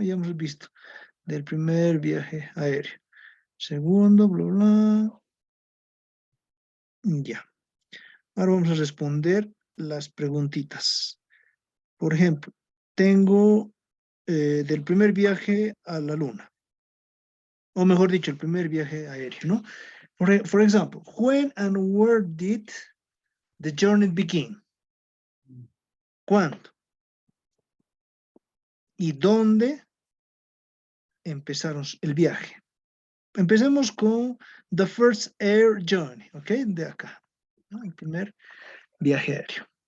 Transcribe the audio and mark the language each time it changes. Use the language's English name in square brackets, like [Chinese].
[Spanish] Ya hemos visto. Del primer viaje aéreo. Segundo, bla, bla. Ya. Ahora vamos a responder las preguntitas. Por ejemplo, tengo del primer viaje a la luna. O mejor dicho, el primer viaje aéreo, ¿no? [English] For example, when and where did the journey begin? [Spanish] ¿Cuándo? ¿Y dónde empezaron el viaje? Empecemos con [English] the first air journey, ¿ok? [Spanish] De acá, ¿no? El primer viaje aéreo.